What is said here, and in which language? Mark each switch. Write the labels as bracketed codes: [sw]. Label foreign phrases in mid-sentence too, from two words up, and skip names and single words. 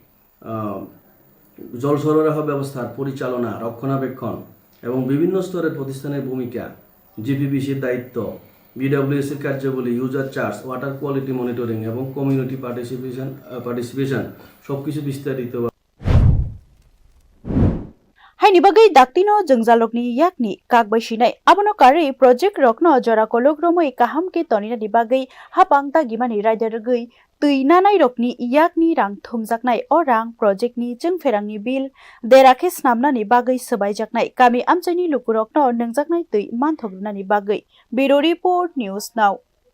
[bn] জল সরবরাহ ব্যবস্থার পরিচালনা রক্ষণাবেক্ষণ এবং বিভিন্ন স্তরের প্রতিষ্ঠানের ভূমিকা জিপিবিসির দায়িত্ব বিডব্লিউএসের কার্যাবলী [en] user charge water quality monitoring [bn] এবং [en] community participation [bn] সবকিছু বিস্তারিত [trp] Haini bagai daktino jengjalokni yakni kakbai sinai abono kari project rokno jora kologromoi kaham ke tonina ni bagai hapang ta gimani rider gai tui nanai rokni yakni rang thumjaknai o rang project ni jengferangni bill derake snamna ni bagai sabaijaknai kami amchaini lukurokno nangjaknai tui manthogrna ni bagai [en] Bureau Report News Now